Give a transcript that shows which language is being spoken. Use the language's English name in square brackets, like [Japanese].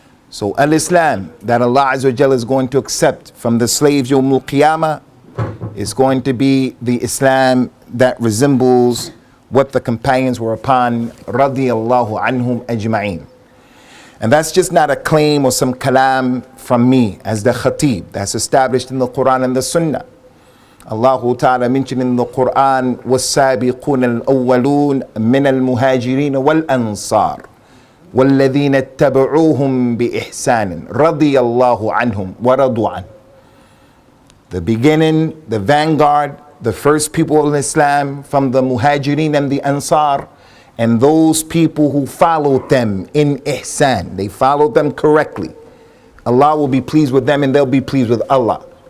[English] So al-Islam that Allah Azza wa Jalla is going to accept from the slaves Yawmul Qiyamah is going to be the Islam that resembles what the companions were upon, radiyallahu anhum ajma'in. And that's just not a claim or some kalam from me as the khatib. That's established in the Quran and the Sunnah. Allah Ta'ala mentioned in the Quran, [Arabic] وَالسَّابِقُونَ الْأَوَّلُونَ مِنَ الْمُهَاجِرِينَ وَالْأَنصَارِ وَالَّذِينَ اتَّبَعُوهُمْ بِإِحْسَانٍ رَضِيَ اللَّهُ عَنْهُمْ وَرَضُوا عَنْهُ. [English] The beginning, the vanguard, the first people in Islam from the Muhajirin and the Ansar, and those people who followed them in ihsan. They followed them correctly. Allah will be pleased with them and they'll be pleased with Allah.